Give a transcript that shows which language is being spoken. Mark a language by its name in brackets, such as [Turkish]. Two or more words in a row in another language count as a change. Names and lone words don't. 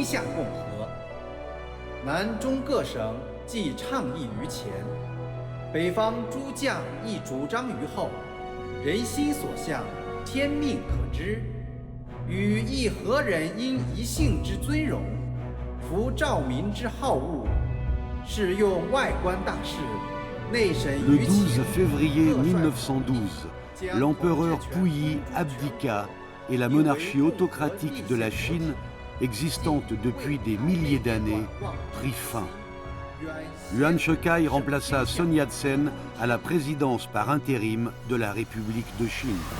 [Chinese] 向共和，南中各省既倡议于前，北方诸将亦主张于后，人心所向，天命可知。与亦何人因一姓之尊荣，服兆民之好恶，是用外观大事，内审于情。 [French] Le 12 février 1912, l'empereur Puyi abdiqua et la monarchie autocratique de la Chine, existante depuis des milliers d'années, prit fin. Yuan Shikai remplaça Sun Yat-sen à la présidence par intérim de la République de Chine.